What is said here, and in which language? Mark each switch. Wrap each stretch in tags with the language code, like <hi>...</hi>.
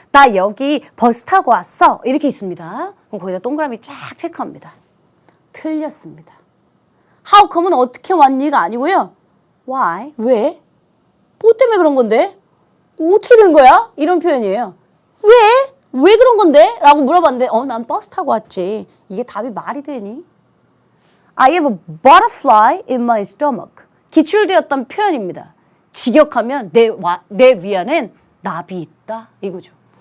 <ko>나 여기 버스 타고 왔어. 이렇게 있습니다. 그럼 거기다 동그라미 쫙 체크합니다. 틀렸습니다.</ko> <en>How come</en> <ko>은 어떻게 왔니가 아니고요.</ko> <en>Why?</en> <ko>왜? 뭐 때문에 그런 건데? 어떻게 된 거야? 이런 표현이에요. 왜? 왜 그런 건데? 라고 물어봤는데 난 버스 타고 왔지. 이게 답이 말이 되니?</ko> <en>I have a butterfly in my stomach.</en> <ko>기출되었던 표현입니다. 직역하면 내 위안엔 나비 있다. 이거죠.</ko>